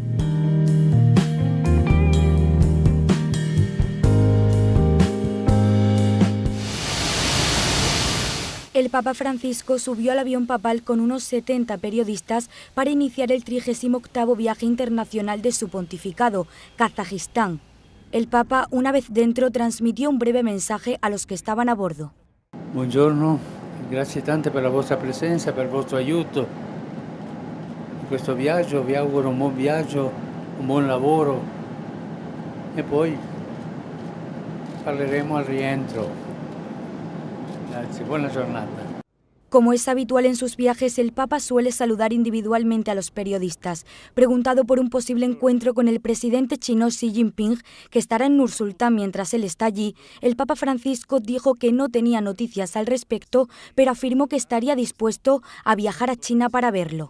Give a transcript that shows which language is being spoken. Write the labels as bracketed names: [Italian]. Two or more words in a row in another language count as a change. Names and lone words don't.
[Spanish] El Papa Francisco subió al avión papal con unos 70 periodistas para iniciar el 38º viaje internacional de su pontificado, Kazajistán. El Papa, una vez dentro, transmitió un breve mensaje a los que estaban a bordo. [Italian] Buongiorno, grazie tante per la vostra presenza, per il vostro aiuto in questo viaggio. Vi auguro un buon viaggio, un buon lavoro e poi parleremo al rientro. Grazie, buona giornata. [Spanish] Como es habitual en sus viajes, el Papa suele saludar individualmente a los periodistas. Preguntado por un posible encuentro con el presidente chino Xi Jinping, que estará en Nur-Sultán mientras él está allí, el Papa Francisco dijo que no tenía noticias al respecto, pero afirmó que estaría dispuesto a viajar a China para verlo.